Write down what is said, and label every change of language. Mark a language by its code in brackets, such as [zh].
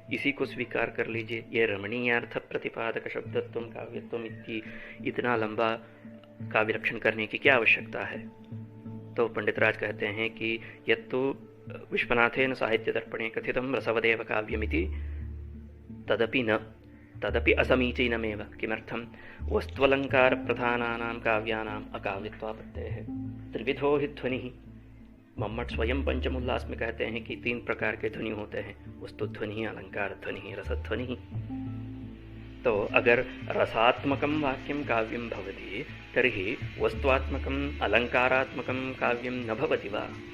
[hi] इसी को स्वीकार कर लीजिए। ये रमणीयार्थ प्रतिपादक शब्दत्व काव्यत्व इतना लंबा काव्य लक्षण करने की क्या आवश्यकता है? तो पंडितराज कहते हैं कि [sa] यत्तु विश्वनाथेन साहित्य दर्पणे कथितं रसवदेव काव्यमिति तदपि असमीचीनमेव। किमर्थं? वस्त्वलंकार प्रधानानां काव्यानाम् अकाव्यत्वापत्तेः त्रिविधो हि ध्वनिः। [hi] मम्मट स्वयं पंचमोल्लास में कहते हैं कि 3 प्रकार के ध्वनि होते हैं, वस्तु ध्वनि, अलंकार ध्वनि, रसध्वनि। तो अगर [sa] रसात्मकं वाक्यं काव्यं भवति तर्हि वस्तुआत्मकं अलंकारात्मकं काव्यं न भवति वा?